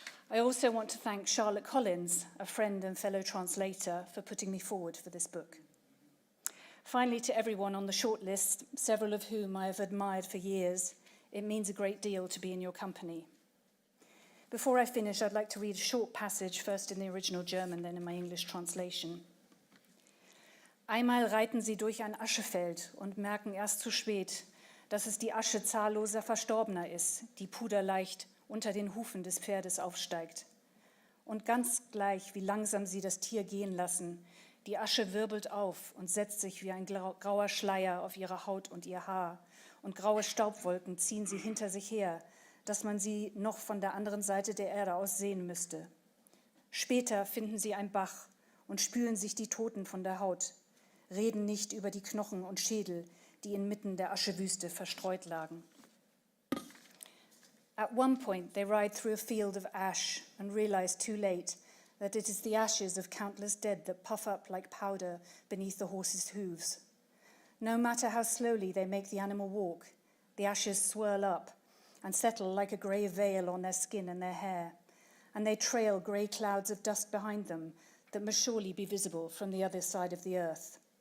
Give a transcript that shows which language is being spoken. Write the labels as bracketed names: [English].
[English] I also want to thank Charlotte Collins, a friend and fellow translator, for putting me forward for this book. Finally, to everyone on the shortlist, several of whom I have admired for years, it means a great deal to be in your company. Before I finish, I'd like to read a short passage, first in the original German, then in my English translation. [German] Einmal reiten sie durch ein Aschefeld und merken erst zu spät, dass es die Asche zahlloser Verstorbener ist, die puderleicht unter den Hufen des Pferdes aufsteigt. Und ganz gleich, wie langsam sie das Tier gehen lassen, die Asche wirbelt auf und setzt sich wie ein grauer Schleier auf ihre Haut und ihr Haar, und graue Staubwolken ziehen sie hinter sich her, dass man sie noch von der anderen Seite der Erde aus sehen müsste. Später finden sie einen Bach und spülen sich die Toten von der Haut, reden nicht über die Knochen und Schädel, die inmitten der Aschewüste verstreut lagen. [English] At one point, they ride through a field of ash and realize too late that it is the ashes of countless dead that puff up like powder beneath the horse's hooves. No matter how slowly they make the animal walk, the ashes swirl up and settle like a grey veil on their skin and their hair, and they trail grey clouds of dust behind them that must surely be visible from the other side of the earth.